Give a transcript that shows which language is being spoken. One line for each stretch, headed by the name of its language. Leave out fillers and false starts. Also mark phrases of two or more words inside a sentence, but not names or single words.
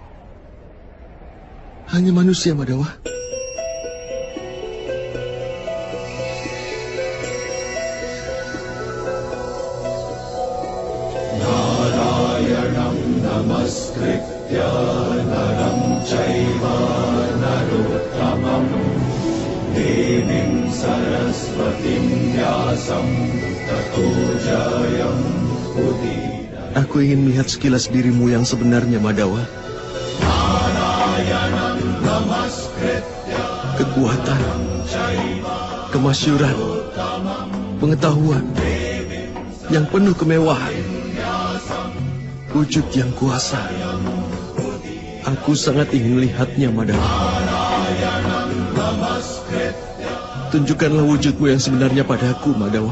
Indonesian: Hanya manusia, Madawa.
Sanskrit: Narayanam namaskritya naram chaiva narottamam devim saraswatim vyasam tato jayam udira.
Indonesian: Aku ingin melihat sekilas dirimu yang sebenarnya, Madawa.
Sanskrit: Narayanam namaskritya
Indonesian: Kekuatan, kemasyuran, pengetahuan yang penuh kemewahan, wujud yang kuasa. Aku sangat ingin melihatnya, Madawa. Tunjukkanlah wujudmu yang sebenarnya padaku, Madawa.